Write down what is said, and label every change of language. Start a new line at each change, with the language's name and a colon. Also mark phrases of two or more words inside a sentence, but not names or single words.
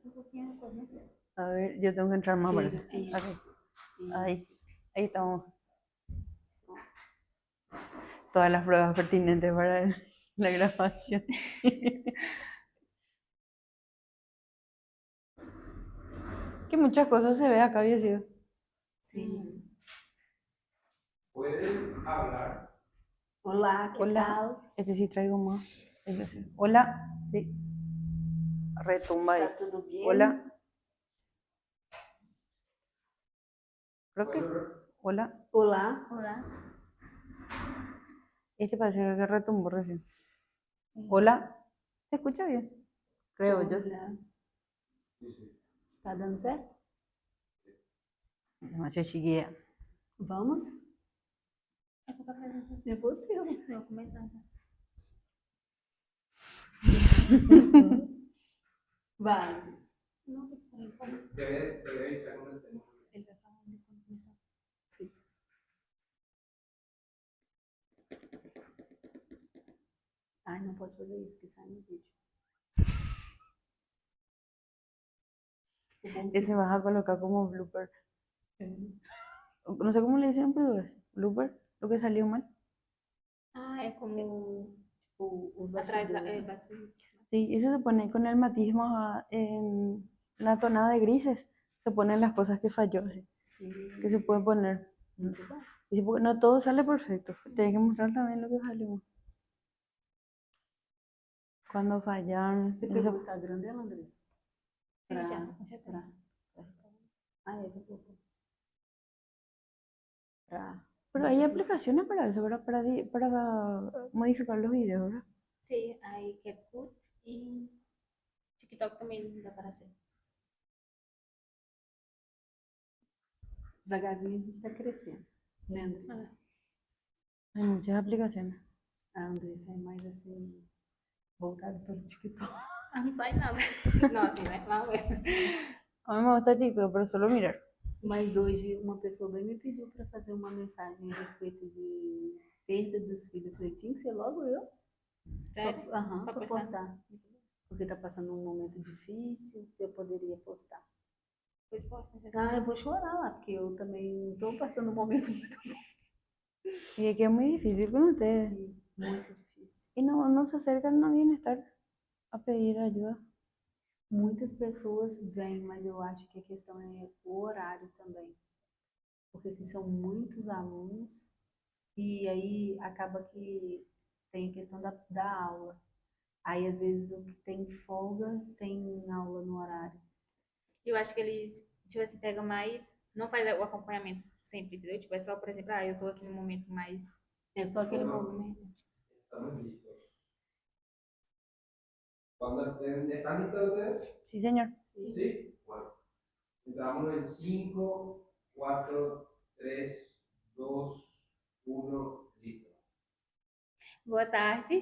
Spanish: A ver, yo tengo que entrar más para eso.
Portuguese: Isso.
Spanish: Ok,
Portuguese: Isso.
Spanish: ahí estamos. Todas las pruebas pertinentes para la grabación. Que muchas cosas se ve acá, había sido.
Portuguese: Sim.
Spanish: Pueden hablar.
Portuguese: Olá, que
Spanish: Hola.
Portuguese: tal?
Spanish: Este sí traigo más. Ese sí. Hola. Sí. Retumba ahí.
Portuguese: Está tudo bem?
Spanish: Hola. Creo que. Hola.
Portuguese: Olá.
Spanish: Hola. Este parece que retumbó recién. Hola. ¿Se escucha bien? Creo yo.
Portuguese: Olá. Tá dando certo?
Spanish: No sé si guía.
Portuguese: Vamos? É porque apresenta. É possível. Não, começar. Vai. Não, tem que sair.
Spanish: Te voy a avisar cuando estemos.
Portuguese: Ele vai falar de quando começar. Sim. Ai, não pode fazer isso, que sai no vídeo.
Spanish: Ese vas a colocar como blooper. No sé cómo le dicen, pero es blooper. Lo que salió mal.
Portuguese: Ah, é como Tipo, os atrás da. É, bastidores. bastidor.
Spanish: Sí, eso se pone con el matismo en la tonada de grises. Se ponen las cosas que falló. Así,
Portuguese: Sim.
Spanish: que se puede poner.
Portuguese: Muito bom.
Spanish: Y sí, porque no todo sale perfecto. Tienes que mostrar también lo que salió. Cuando fallan.
Portuguese: Você pegou o Instagram dela, Andressa? Sim, já. Ah, é, já colocou.
Spanish: Pero hay aplicaciones para eso, ¿verdad? Para modificar los videos, ¿verdad?
Portuguese: Sim, aí CapCut e TikTok também dá para hacer. Devagarzinho a gente está crescendo, né, Andressa?
Spanish: Hay muchas aplicaciones.
Portuguese: A Andressa é mais assim, voltada para o TikTok. Ah, não sai nada. Não, assim, né? Lá mesmo.
Spanish: A mí me gusta TikTok, pero solo mirar.
Portuguese: Mas hoje uma pessoa bem me pediu para fazer uma mensagem a respeito de perda dos filhos. Eu falei, tinha que ser logo eu? Sério? Aham, Pra para postar? postar. Porque tá passando um momento difícil, se eu poderia postar. Pois posta, né? Ah, eu vou chorar lá, porque eu também não tô passando um momento muito
Spanish: Y es que es muy difícil con ustedes.
Portuguese: Sim, muito difícil.
Spanish: Y no se acercan a bienestar a pedir ayuda.
Portuguese: Muitas pessoas vêm, mas eu acho que a questão é o horário também. Porque assim, são muitos alunos e aí acaba que tem a questão da aula. Aí às vezes o que tem folga tem aula no horário. Eu acho que eles, tipo assim, pegam mais. Não faz o acompanhamento sempre, entendeu? Tipo, é só, por exemplo, eu tô aqui no momento mais. É só aquele momento.
Spanish: Estamos listos. ¿Están listos ustedes? Sí, señor. Sí. Bueno. Entramos en 5, 4, 3, 2, 1, listo.
Portuguese: Boa tarde.